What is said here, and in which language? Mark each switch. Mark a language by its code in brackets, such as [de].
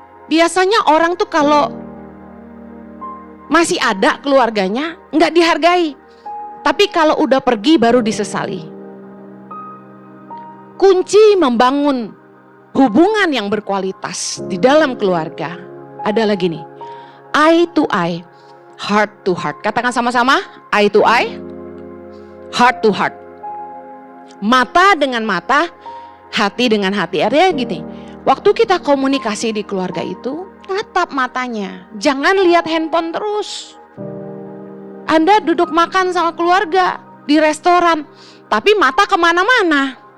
[id] Biasanya orang tuh kalau masih ada keluarganya enggak dihargai. Tapi kalau udah pergi baru disesali. Kunci membangun hubungan yang berkualitas di dalam keluarga adalah gini. [en] Eye to eye, heart to heart. [id] Katakan sama-sama, [en] eye to eye, heart to heart. [id] Mata dengan mata, hati dengan hati. Artinya gini, waktu kita komunikasi di keluarga itu, tatap matanya. Jangan lihat handphone terus. Anda duduk makan sama keluarga di restoran, tapi mata kemana-mana.